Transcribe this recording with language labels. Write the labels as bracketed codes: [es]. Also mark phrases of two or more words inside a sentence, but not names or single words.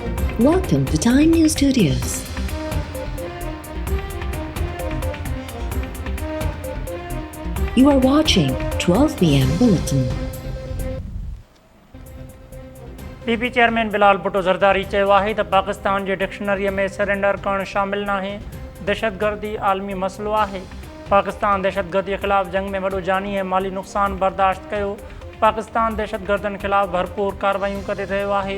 [en] Welcome to Time News Studios. You are watching 12 p.m. Bulletin. [sd] पीपी चेयरमैन बिलाल भुट्टो ज़रदारी चयो आहे त पाकिस्तान जे डिक्शनरीअ में सरेंडर करणु शामिल नाहे। दहशतगर्दी आलमी मसइलो आहे। पाकिस्तान दहशतगर्दी ख़िलाफ़ जंग में वॾो जानी ऐं माली नुक़सान बर्दाश्त कयो। पाकिस्तान दहशतगर्दनि ख़िलाफ़ भरपूर कार्रवाइयूं करे रहियो आहे।